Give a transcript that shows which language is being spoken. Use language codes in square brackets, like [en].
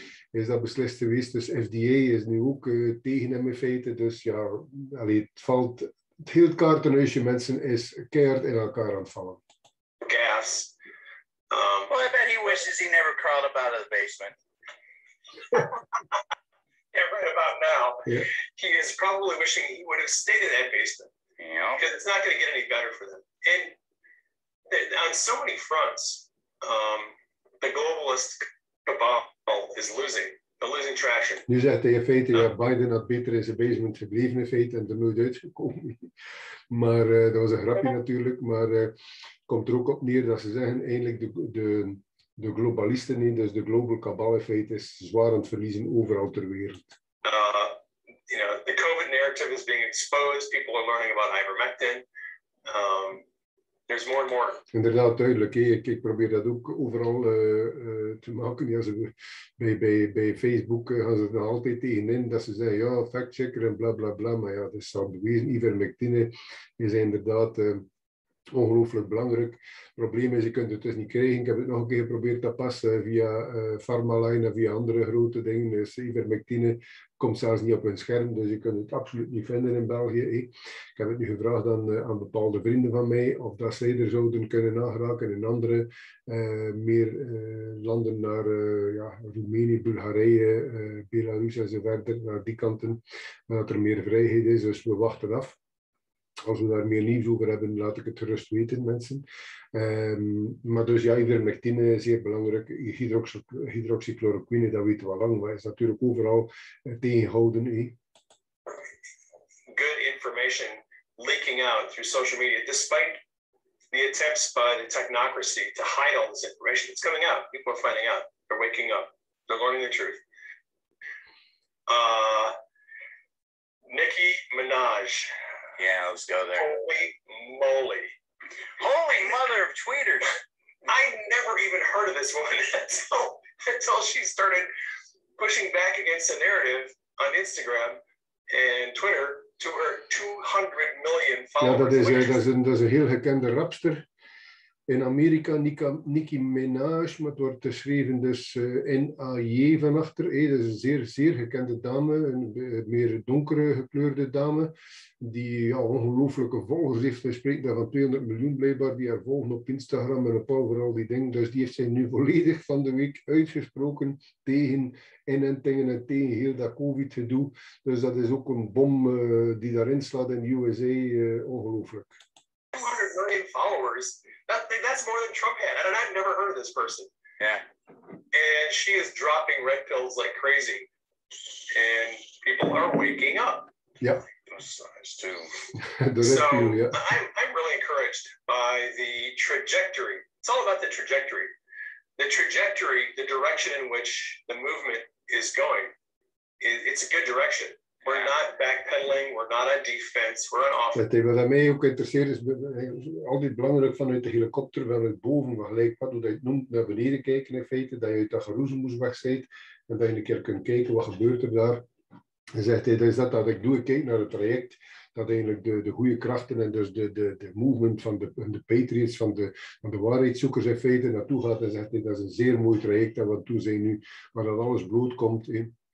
[nl] Is dat beslist geweest. Dus FDA is nu ook tegen hem in feite. Dus ja, het valt. Het hele kaartenhuisje mensen is keihard in elkaar aan het vallen. Gas. [en] Well, I bet he wishes he never crawled up out of the basement. Yeah, right about now. Yeah. He is probably wishing he would have stayed in that basement. Yeah. Because it's not going to get any better for them. And on so many fronts, the globalist cabal is losing. They're losing traction. [nl] Nu zegt hij in feite, ja, Biden had beter in zijn basement gebleven in feite en er nooit uitgekomen. Maar dat was een grapje natuurlijk. Maar het komt er ook op neer dat ze zeggen, eigenlijk de globalisten, dus de global cabal in feite, is zwaar aan het verliezen overal ter wereld. [en] You know, the COVID narrative is being exposed. People are learning about ivermectin. There's more and more. [nl] Inderdaad, duidelijk. Ik probeer dat ook overal te maken. Ja, bij Facebook gaan ze er nog altijd tegenin dat ze zeggen, ja, factchecker en bla bla bla. Maar ja, dat is al bewezen. Ivermectine is inderdaad ongelooflijk belangrijk. Het probleem is, je kunt het dus niet krijgen. Ik heb het nog een keer geprobeerd te passen via Pharmaline en via andere grote dingen. Dus ivermectine komt zelfs niet op hun scherm, dus je kunt het absoluut niet vinden in België. Ik heb het nu gevraagd aan bepaalde vrienden van mij, of dat zij er zouden kunnen nageraken in andere meer landen naar Roemenië, Bulgarije, Belarus en zo verder, naar die kanten, dat er meer vrijheid is. Dus we wachten af. Als we daar meer nieuws over hebben, laat ik het gerust weten, mensen. Maar dus ja, ivermectine is zeer belangrijk. Hydroxychloroquine, dat weten we al lang, maar is natuurlijk overal tegengehouden. [en] Good information leaking out through social media, despite the attempts by the technocracy to hide all this information. It's coming out. People are finding out. They're waking up. They're learning the truth. Nicki Minaj. Yeah, let's go there. Holy moly. Holy mother of tweeters. I never even heard of this woman until she started pushing back against the narrative on Instagram and Twitter to her 200 million followers. [nl] Ja, dat is een heel gekende rapster. In Amerika, Nicki Minaj, maar het wordt geschreven dus N-A-J van achter. Dat is een zeer, zeer gekende dame, een meer donkere gekleurde dame, die ongelooflijke volgers heeft. We spreken daar van 200 miljoen blijkbaar, die haar volgen op Instagram en op al die dingen. Dus die heeft zij nu volledig van de week uitgesproken tegen inentingen en tegen heel dat COVID-gedoe. Dus dat is ook een bom die daarin slaat in de USA, ongelooflijk. [en] 200 million followers. That's more than Trump had. And I've never heard of this person. Yeah. And she is dropping red pills like crazy. And people are waking up. Yeah. Size too. I'm really encouraged by the trajectory. It's all about the trajectory. The trajectory, the direction in which the movement is going. It's a good direction. We're not backpedaling, we're not on defense, we're on offense. [nl] Wat mij ook interesseert is altijd belangrijk vanuit de helikopter, vanuit boven, van gelijk wat, hoe dat je het noemt, naar beneden kijken in feite, dat je uit dat geroezemoes weg bent en dat je een keer kunt kijken wat gebeurt er daar. En zegt hij, dat is dat ik doe, ik kijk naar het traject, dat eigenlijk de goede krachten en dus de movement van de patriots, van de waarheidszoekers in feite naartoe gaat. En zegt hij, dat is een zeer mooi traject en wat toe zijn nu, waar dat alles bloot komt.